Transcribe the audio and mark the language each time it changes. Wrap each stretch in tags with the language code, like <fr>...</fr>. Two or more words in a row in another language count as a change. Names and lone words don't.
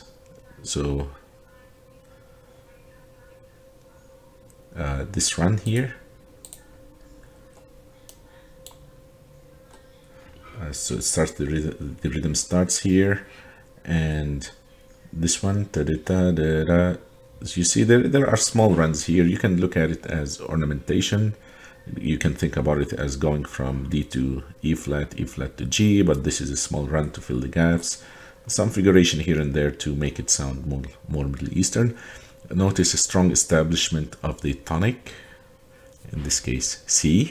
<en>So this run here. So it starts, the rhythm starts here, and this one, ta -da -ta -da -da. As you see, there are small runs here. You can look at it as ornamentation. You can think about it as going from D to E flat to G, but this is a small run to fill the gaps. Some figuration here and there to make it sound more Middle Eastern. Notice a strong establishment of the tonic, in this case C.</en>